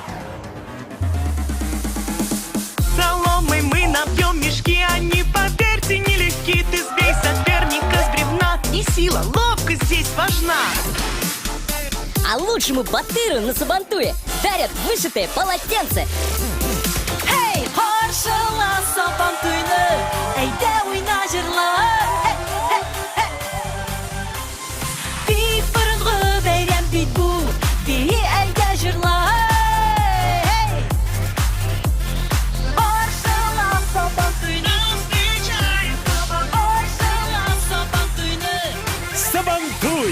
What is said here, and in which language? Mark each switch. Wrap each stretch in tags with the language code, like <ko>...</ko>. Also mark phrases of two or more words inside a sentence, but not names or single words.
<ru>Соломой мы набьем мешки, они, поверьте, нелегки. Ты сбей соперника с бревна, не сила, ловкость здесь важна. А лучшему батыру на Сабантуе дарят вышитое полотенце.</ru> <tt>Эй, Хоршала Сабантуйны, әйдә уйна җырлар. Бик борынгы бәйрәм бит бу, бии әйдә җырлар. Хоршала Сабантуйны, Хоршала Сабантуйны. Сабантуй!</tt>